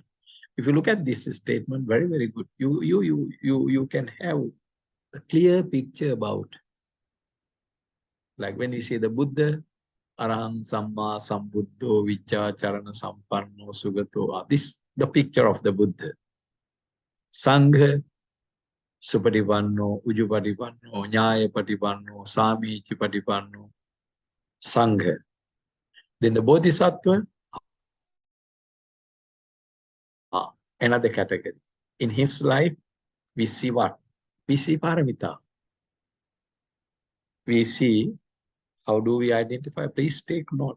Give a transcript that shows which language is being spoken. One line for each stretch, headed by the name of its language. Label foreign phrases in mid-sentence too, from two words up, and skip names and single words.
English: If you look at this statement, very, very good. You can have a clear picture about, like when you say the Buddha,
Pali: Arahant Samma Sambuddho Vicha Charana Sampanno Sugato.
English: This the picture of the Buddha.
Pali: Sangha Supadipanno, Ujupadipanno, Nyaya Patipanno, Sami Chipadipanno, Sangha.
English: Then the Bodhisattva, another category. In his life, we see what? We see paramita. We see how do we identify. Please take note.